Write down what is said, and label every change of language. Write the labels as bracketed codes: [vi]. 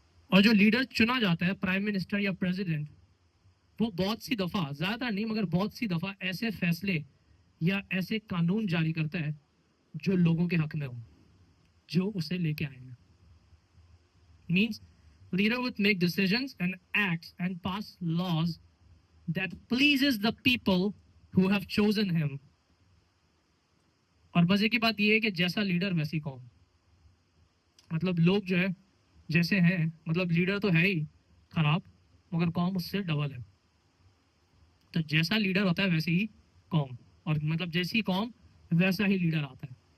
[hi] और जो लीडर चुना जाता है प्राइम मिनिस्टर या प्रेसिडेंट, वो बहुत सी दफा, ज्यादा नहीं मगर बहुत सी दफा ऐसे फैसले या ऐसे कानून जारी करता है जो लोगों के हक में हो, जो उसे लेके आए हैं। [en] Means leader would make decisions and acts and pass laws that pleases the people who have chosen him. [hi] और मजे की बात यह है कि जैसा लीडर वैसी कौम, मतलब लोग जो है जैसे हैं, मतलब लीडर तो है ही खराब मगर कौम उससे डबल है। तो जैसा लीडर होता है वैसी ही कौम, और मतलब जैसी कौम वैसा ही लीडर आता है।